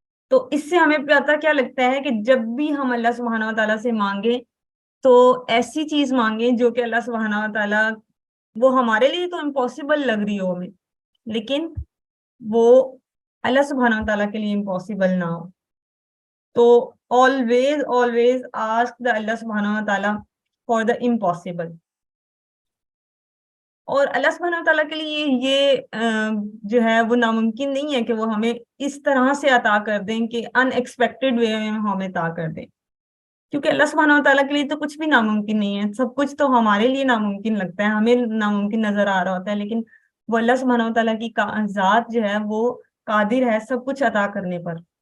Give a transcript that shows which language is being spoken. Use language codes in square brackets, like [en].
[ur] تو اس سے ہمیں پتا کیا لگتا ہے کہ جب بھی ہم اللہ سبحانہ و تعالیٰ سے مانگے تو ایسی چیز مانگے جو کہ اللہ سبحانہ و تعالیٰ وہ ہمارے لیے تو امپاسبل لگ رہی ہو ہمیں, لیکن وہ اللہ سبحانہ و تعالیٰ کے لیے امپاسبل نہ ہو. [en] تو always always ask the Allah سبحانہ و تعالیٰ for the impossible. [ur] اور اللہ سبحانہ و تعالیٰ کے لیے یہ جو ہے وہ ناممکن نہیں ہے کہ وہ ہمیں اس طرح سے عطا کر دیں کہ [en] ان unexpected way [ur] میں ہمیں عطا کر دیں, کیونکہ اللہ سبحانہ و تعالیٰ کے لیے تو کچھ بھی ناممکن نہیں ہے. سب کچھ تو ہمارے لیے ناممکن لگتا ہے, ہمیں ناممکن نظر آ رہا ہوتا ہے, لیکن وہ اللہ سبحانہ و تعالیٰ کی ذات جو ہے وہ قادر ہے سب کچھ عطا کرنے پر.